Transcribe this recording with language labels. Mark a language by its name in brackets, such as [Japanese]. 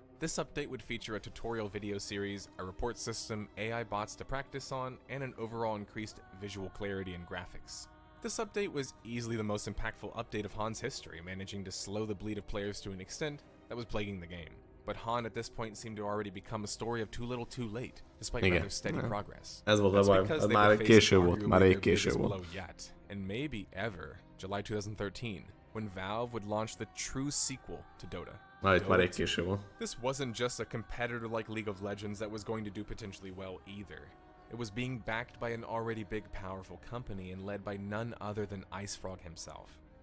[English] This update would feature a tutorial video series, a report system, AI bots to practice on, and an overall increased visual clarity and graphics. This update was easily the most impactful update of Han's history, managing to slow the bleed of players to an extent that was plaguing the game. But Han at this point seemed to already become a story of too little too late, despite rather steady progress. [Hungarian] Ez volt a baj, ez már egy késő volt, már egy késő volt. [English] Yet, and maybe ever, July 2013, when Valve would launch the true sequel to Dota. [Hungarian] Már egy késő volt. [English] This wasn't just a competitor like League of Legends that was going to do potentially well either. It was being backed by an already big powerful company and led by none other than IceFrog himself.